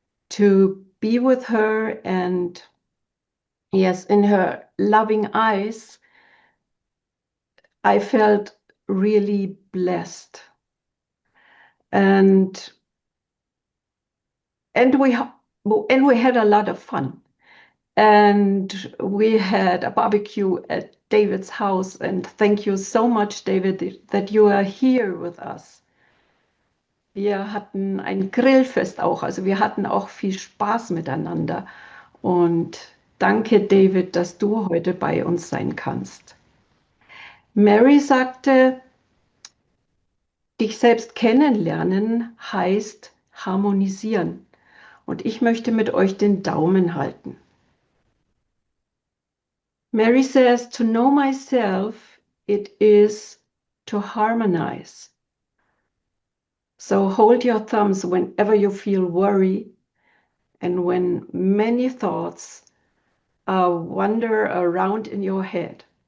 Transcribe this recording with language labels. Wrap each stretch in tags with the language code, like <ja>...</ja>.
<en>To be with her, and yes, in her loving eyes, I felt really blessed. And and we had a lot of fun. And we had a barbecue at David's house. And thank you so much, David, that you are here with us.</en> <de>Wir hatten ein Grillfest auch, also wir hatten auch viel Spaß miteinander. Und danke, David, dass du heute bei uns sein kannst. Mary sagte, dich selbst kennenlernen heißt harmonisieren. Und ich möchte mit euch den Daumen halten.</de> <en>Mary says, to know myself, it is to harmonize. So hold your thumbs whenever you feel worry and when many thoughts wander around in your head.</en>